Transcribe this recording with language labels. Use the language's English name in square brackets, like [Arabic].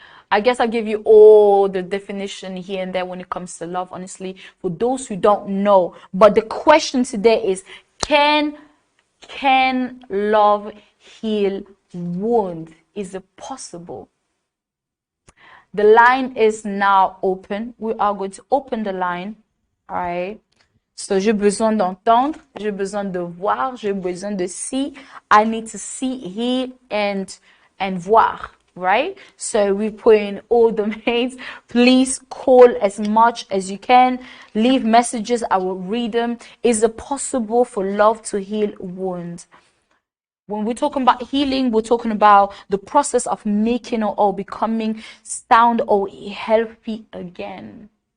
[English] I guess I'll give you all the definition here and there when it comes to love, honestly, for those who don't know. But the question today is, can love heal wounds? Is it possible? The line is now open. We are going to open the line. All right. [French] So, j'ai besoin d'entendre, j'ai besoin de voir, j'ai besoin de see. [English] I need to see, hear, and voir. Right? So we put in all domains. Please call as much as you can. Leave messages. I will read them. Is it possible for love to heal wounds? When we're talking about healing, we're talking about the process of making or becoming sound or healthy again.